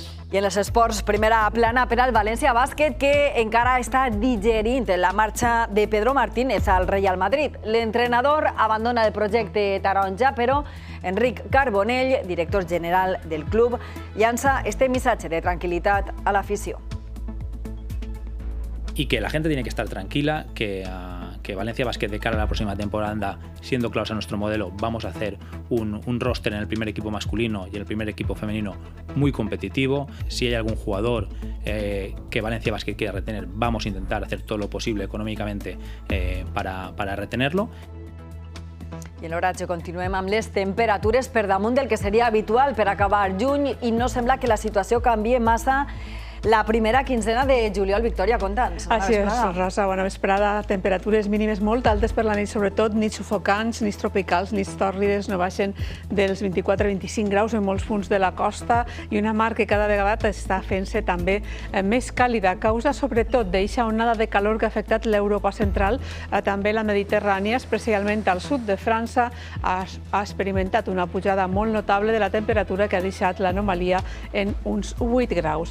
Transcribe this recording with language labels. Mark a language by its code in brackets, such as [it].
[ca] I en els esports, primera plana per al València Bàsquet, que encara està digerint la marxa de Pedro Martínez al Real Madrid. L'entrenador abandona el projecte taronja, però Enric Carbonell, director general del club, llança este missatge de tranquil·litat a l'afició. [es] Y que la gente tiene que estar tranquila, que Valencia Basket de cara a la próxima temporada, siendo claros a nuestro modelo, vamos a hacer un roster en el primer equipo masculino y en el primer equipo femenino muy competitivo. Si hay algún jugador que Valencia Basket quiera retener, vamos a intentar hacer todo lo posible econòmicamente para retenerlo. [ca] I en l'oratge continuem amb les temperatures per damunt del que seria habitual per acabar juny i no sembla que la situació canvie massa la primera quinzena de juliol. Victòria, conta'ns. Així és, Rosa, bona vesprada. Temperatures mínimes molt altes per la nit, sobretot nits sufocants, nits tropicals, nits tòrrides, no baixen dels 24-25 graus en molts punts de la costa i una mar que cada vegada està fent-se també més càlida, a causa sobretot d'eixa onada de calor que ha afectat l'Europa central, també la Mediterrània, especialment al sud de França, ha experimentat una pujada molt notable de la temperatura que ha deixat l'anomalia en uns 8 graus.